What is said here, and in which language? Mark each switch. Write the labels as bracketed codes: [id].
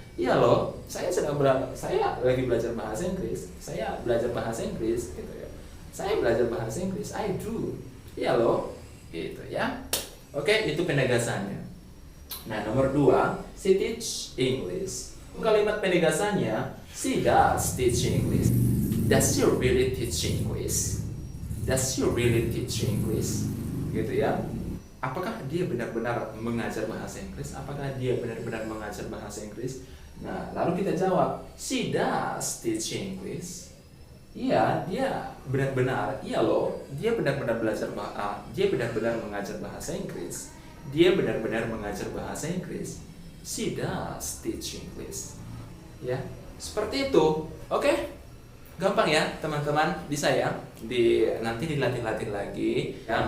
[id] Iya loh, saya lagi belajar bahasa Inggris. Saya belajar bahasa Inggris, gitu ya. Saya belajar bahasa Inggris. [en] I do. [id] Iya loh, gitu ya. Oke, itu penegasannya. Nah, nomor 2, [en] she teach English. [id] Kalimat penegasannya, [en] she does teach English. Does she really teach English? Does she really teach English? [id] Gitu ya. Apakah dia benar-benar mengajar bahasa Inggris? Apakah dia benar-benar mengajar bahasa Inggris? Nah, lalu kita jawab, [en] she does teach English. [id] Iya, dia benar-benar, iya loh, dia benar-benar dia benar-benar mengajar bahasa Inggris. Dia benar-benar mengajar bahasa Inggris. [en] She does teach English. [id] Ya, seperti itu. Oke? Gampang ya teman-teman, bisa ya nanti dilatih-latih lagi ya.